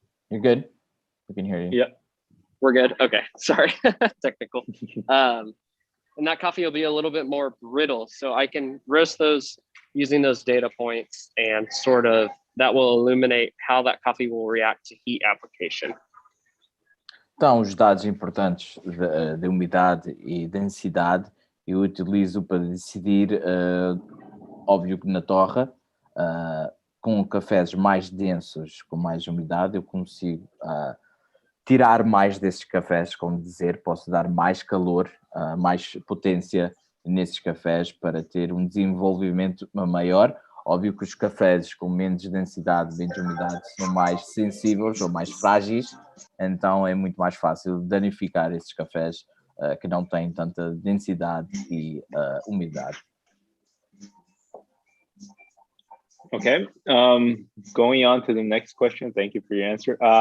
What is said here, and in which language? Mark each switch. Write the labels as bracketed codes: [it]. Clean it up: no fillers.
[en] You're good. We can hear you. Yeah. We're good. Okay. Sorry. Technical. And that coffee will be a little bit more brittle. So I can roast those using those data points, and sort of that will illuminate how that coffee will react to heat application. [pt] Então, os dados importantes de umidade e densidade eu utilizo para decidir, óbvio que na torra, com cafés mais densos, com mais umidade, eu consigo tirar mais desses cafés, como dizer, posso dar mais calor, mais potência nesses cafés para ter um desenvolvimento maior. Óbvio que os cafés com menos densidade, menos umidade, são mais sensíveis ou mais frágeis, então é muito mais fácil danificar esses cafés que não têm tanta densidade e umidade. [en] Okay, going on to the next question. Thank you for your answer.